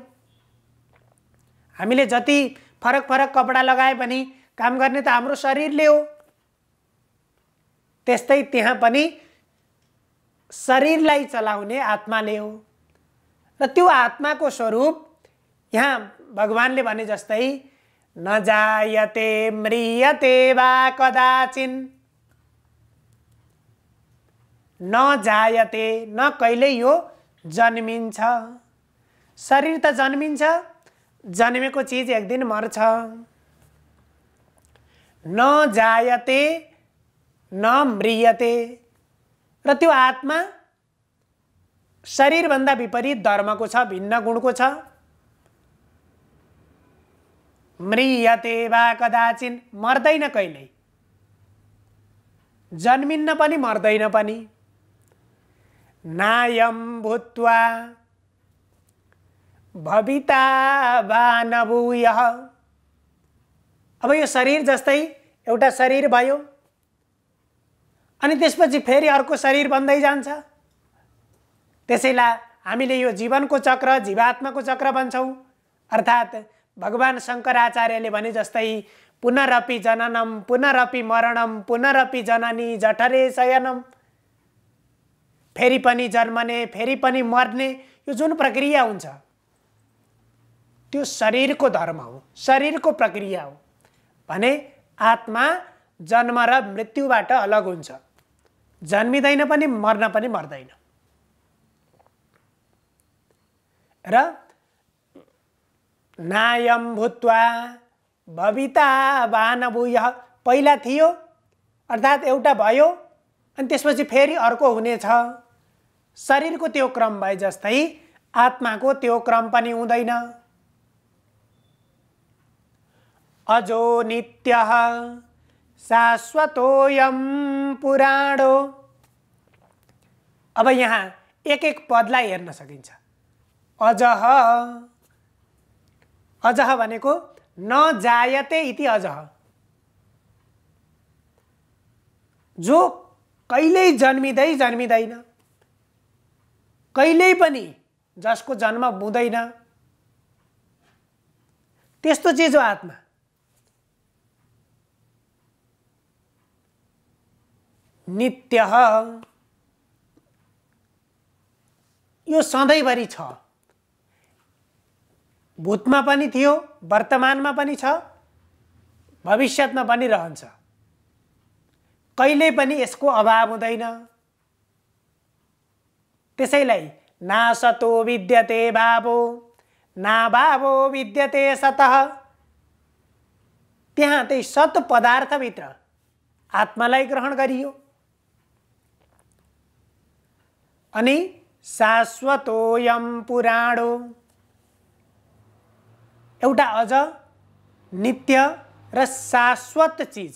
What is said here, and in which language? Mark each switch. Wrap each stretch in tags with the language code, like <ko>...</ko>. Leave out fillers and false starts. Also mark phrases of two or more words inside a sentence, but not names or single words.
<ne>हामीले जति फरक फरक कपडा लगाए पनि काम गर्ने त हाम्रो शरीरले हो। त्यस्तै त्यहाँ पनि शरीरलाई चलाउने आत्माले हो। र त्यो आत्माको स्वरूप यहाँ भगवानले भने जस्तै</ne> <sa>न जायते म्रियते वा कदाचिन, न जायते</sa> <ne>न कहिल्यै यो जन्मिन्छ। शरीर त जन्मिन्छ, जन्मेको चिज एक दिन मर्छ।</ne> <sa>न जायते न म्रियते।</sa> <ne>र त्यो आत्मा शरीरभन्दा विपरीत धर्मको छ, भिन्न गुणको छ।</ne> <sa>म्रियते वा कदाचिन,</sa> <ne>मर्दैन कहिल्यै, जन्मिन्न पनि मर्दैन पनि।</ne> <sa>नायं भूत्वा भविता वा न भूयः।</sa> <ne>अब यो शरीर जस्तै एउटा शरीर भयो, अनि त्यसपछि फेरि अर्को शरीर बन्दै जान्छ। त्यसैलाई हामीले यो जीवनको चक्र, जीवात्माको चक्र भन्छौँ। अर्थात् भगवान शङ्कराचार्यले भने जस्तै</ne> <sa>पुनरपि जननम पुनरपि मरणम पुनरपि जननी जठरे शयनम।</sa> <ne>फेरि पनि जन्मने, फेरि पनि मर्ने, यो जुन प्रक्रिया हुन्छ त्यो शरीरको धर्म हो, शरीरको प्रक्रिया हो। भने आत्मा जन्म र मृत्युबाट अलग हुन्छ, जन्मिँदैन पनि मर्न पनि मर्दैन।</ne> <sa>र नायं भूत्वा भविता वा न भूयः,</sa> <ne>पहिला थियो अर्थात् एउटा भयो अनि त्यसपछि फेरि अर्को हुनेछ। शरीरको त्यो क्रम भए जस्तै आत्माको त्यो क्रम पनि हुँदैन।</ne> <sa>अजो नित्यः शाश्वतोऽयं पुराणो।</sa> <ne>अब यहाँ एक एक पदलाई हेर्न सकिन्छ।</ne> <sa>अजः, अजः भनेको न जायते इति अजः,</sa> <ne>जो कहिल्यै जन्मिँदै जन्मिँदैन, कहिल्यै पनि जसको जन्म हुँदैन, त्यस्तो चिज हो आत्मा। नित्यः, यो सधैँभरि छ, भूतमा पनि थियो, वर्तमानमा पनि छ, भविष्यमा पनि रहन्छ। कहिल्यै पनि यसको अभाव हुँदैन।</ne> <sa>त्यसैलाई नासतो विद्यते भावो नाभावो विद्यते सतः।</sa> <ne>त्यहाँ त्यही सत पदार्थभित्र आत्मालाई ग्रहण गरियो। अनि</ne> <sa>शाश्वतोऽयं पुराणो,</sa> <ne>एउटा अझ नित्य र शाश्वत चिज।</ne>